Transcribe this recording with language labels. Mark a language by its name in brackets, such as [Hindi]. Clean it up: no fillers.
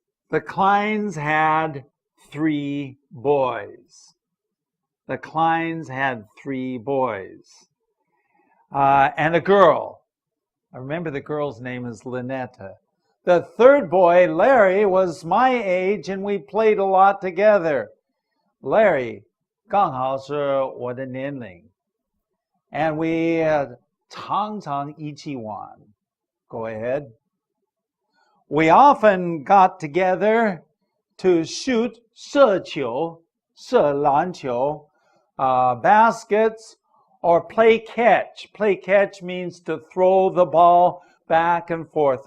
[English] The Kleins had 3 boys. The Kleins had 3 boys. And a girl. I remember the girl's name is Lynetta. The third boy, Larry, was my age and we played a lot together. [Chinese] Larry 刚好是我的年龄. [English] And we [Chinese] 常常一起玩. [English] Go ahead. We often got together to shoot [Chinese] 射球, 射篮球, [English] baskets, or play catch. Play catch means to throw the ball back and forth.